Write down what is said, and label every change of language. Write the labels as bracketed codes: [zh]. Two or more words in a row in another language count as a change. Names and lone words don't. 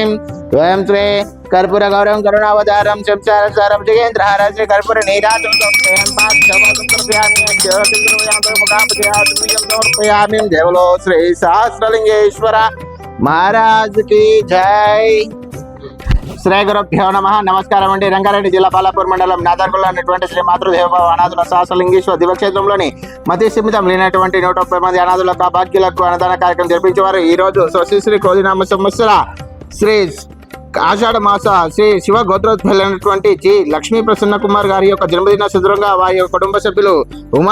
[sa] स्वयं श्री कर्पूर गौरवं करुणावतारं संसारसारं जगेन्द्रहारं श्री कर्पूर नीराजं स्वयं समर्पयामि। [hi] देवलो श्री सहस्रलिंगेश्वर महाराज की जय। [sa] శ్రీ గురుభ్యో నమః. [te] నమస్కారం అండి. రంగారెడ్డి జిల్లా బాలాపూర్ మండలం నాదర్గుల్లో ఉన్నటువంటి శ్రీ మాతృదేవభావ అనాథుల సహస్రలింగేశ్వర దివ్యక్షేత్రంలోని మతి సీమితం లేనటువంటి 130 మంది అనాథులకు అభాగ్యులకు అన్నదాన కార్యక్రమం జరిపించేవారు. ఈ రోజు శ్రీ క్రోధినామ సంవత్సర శ్రీ ఆషాఢ మాస శ్రీ శివ గోత్రోద్భవైనటువంటి జి లక్ష్మీ ప్రసన్న కుమార్ గారి యొక్క జన్మదిన సందర్భంగా వారి యొక్క కుటుంబ సభ్యులు ఉమా